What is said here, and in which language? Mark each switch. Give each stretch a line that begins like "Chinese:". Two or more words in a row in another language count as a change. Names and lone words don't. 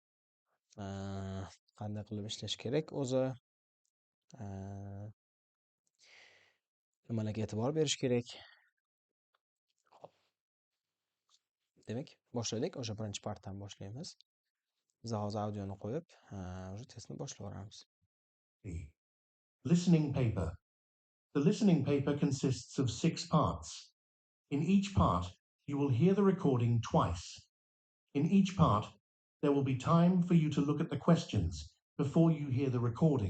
Uzbek: Qanday qilib ishlash kerak o'zi, nimalarga e'tibor berish kerak. Demak, boshladik. O'sha birinchi partdan boshlaymiz. Biz hozir audioni qo'yib, o'sha testni boshlab yuboramiz.
English: Listening paper. The listening paper consists of 6 parts. In each part, you will hear the recording twice. In each part, there will be time for you to look at the questions before you hear the recording.